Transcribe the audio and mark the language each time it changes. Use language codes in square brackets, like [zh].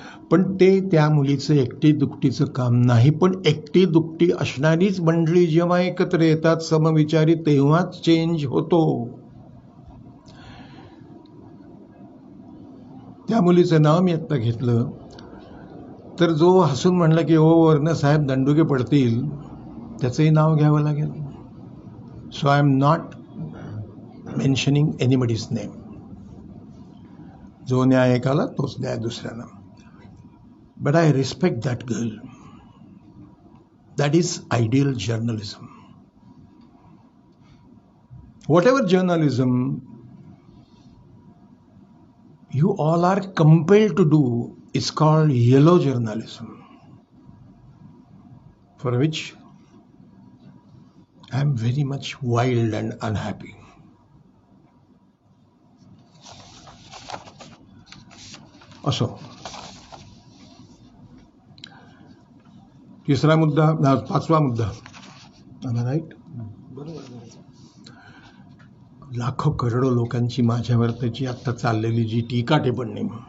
[mr] पण ते त्या मुलीचं एकटी दुकटीचं काम नाही, पण एकटी दुकटी असणारीच मंडळी जेव्हा एकत्र येतात समविचारी, तेव्हाच चेंज होतो. त्या मुलीचं नाव मी आत्ता घेतलं तर जो हसून म्हणला की ओ वर्ण साहेब दंडुके पडतील, त्याचंही नाव घ्यावं लागेल. [en] So I am not mentioning anybody's name. [mr] जो न्याय एकाला तोच न्याय दुसऱ्याला. [en] But I respect that girl. That is ideal journalism. Whatever journalism you all are compelled to do is called yellow journalism, for which I am very much wild and unhappy. [mr] असो, तिसरा मुद्दा, पाचवा मुद्दा, right. लाखो करोडो लोकांची माझ्यावर त्याची आत्ता चाललेली जी टीका टिप्पणी.